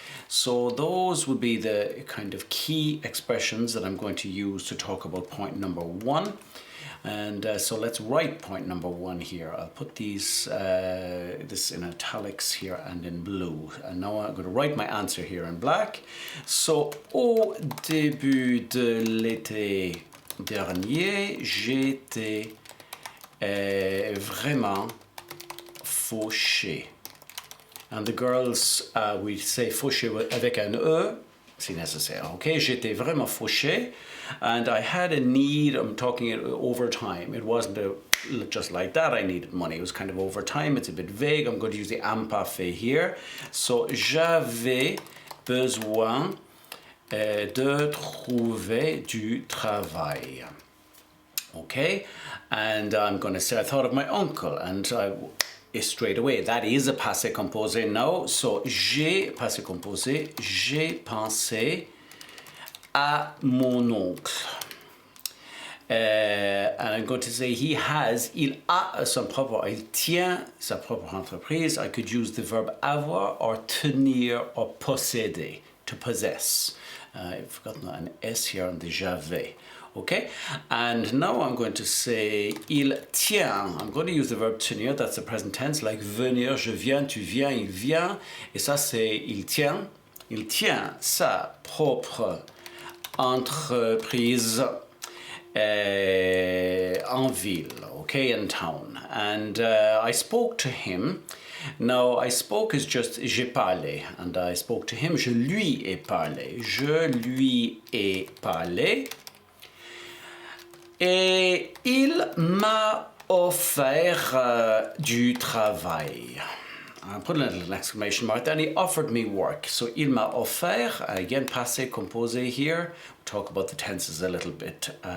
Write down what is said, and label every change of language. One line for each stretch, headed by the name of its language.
English: So those would be the kind of key expressions that I'm going to use to talk about point number 1. And so let's write point number 1 here. I'll put this in italics here and in blue. And now I'm going to write my answer here in black.
French: So, au début de l'été dernier, j'étais vraiment fauché.
English: And the girls, we say fauché
French: avec un E, si nécessaire.
English: Okay,
French: j'étais vraiment fauché,
English: and I had a need. I'm talking it over time. It wasn't just like that. I needed money. It was kind of over time. It's a bit vague. I'm going to use the imparfait here.
French: So j'avais besoin de trouver du travail.
English: Okay, and I'm going to say I thought of my uncle, and straight away that is a passé composé now.
French: So j'ai passé composé, j'ai pensé à mon oncle.
English: And I'm going to say
French: il a son propre, il tient sa propre entreprise.
English: I could use the verb avoir or tenir or posséder, to possess. I've forgotten an S here on the j'avais. Okay, and now I'm going to say il tient. I'm going to use the verb tenir, that's the present tense, like venir,
French: je viens, tu viens, il vient. Et ça c'est il tient. Il tient sa propre entreprise en ville, okay,
English: in town. And I spoke to him. Now, I spoke is just j'ai parlé, and I spoke to him,
French: je lui ai parlé. Je lui ai parlé. Et il m'a offert du travail.
English: I put a little exclamation mark there, and he offered me work. So
French: il m'a offert,
English: again passé composé here. We'll talk about the tenses a little bit